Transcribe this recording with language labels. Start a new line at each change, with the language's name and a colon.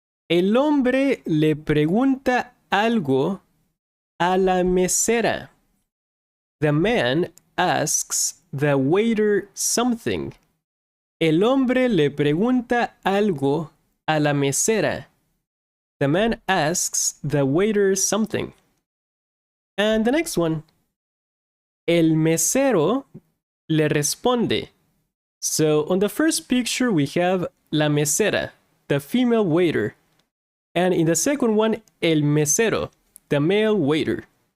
Spanish: El hombre le pregunta algo a la mesera.
English: The man asks the waiter something.
Spanish: El hombre le pregunta algo a la mesera.
English: The man asks the waiter something. And the next one.
Spanish: El mesero le responde.
English: So on the first picture we have
Spanish: la mesera,
English: the female waiter. And in the second one,
Spanish: el mesero,
English: the male waiter.